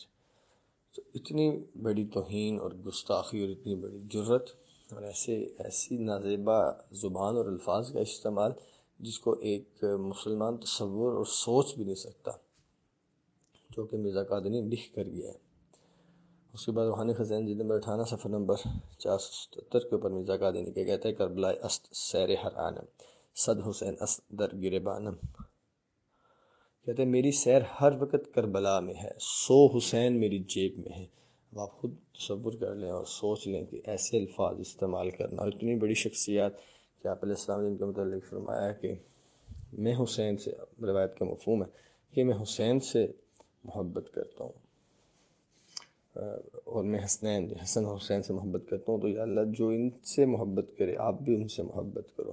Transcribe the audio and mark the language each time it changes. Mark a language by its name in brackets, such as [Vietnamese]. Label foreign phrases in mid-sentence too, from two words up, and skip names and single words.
[Urdu] تو اتنی بڑی توہین اور گستاخی اور اتنی بڑی جرت اور ایسی نازیبا زبان اور الفاظ کا استعمال جس کو ایک مسلمان تصور اور سوچ بھی نہیں سکتا، جو کہ مرزا قادیانی لکھ کر گیا ہے۔ اس کے بعد روحانی خزائن جلد نمبر 58 صفحہ نمبر 477 کے اوپر مرزا قادیانی کیا کہتا ہے؟ [Persian] کربلا است سیر ہر آنم صد حسین است در گریبانم۔ [Urdu] کہتے ہیں میری سیر ہر وقت کربلا میں ہے، 100 حسین میری جیب میں ہے۔ اب آپ خود تصور کر لیں اور سوچ لیں کہ ایسے الفاظ استعمال کرنا، اور اتنی بڑی شخصیات کہ آپ [Arabic] علیہ السلام [Urdu] نے ان کے متعلق فرمایا کہ میں حسین سے، روایت کا مفہوم ہے کہ میں حسین سے محبت کرتا ہوں، اور میں حسن اور حسین سے محبت کرتا ہوں، تو یا اللہ جو ان سے محبت کرے آپ بھی ان سے محبت کرو۔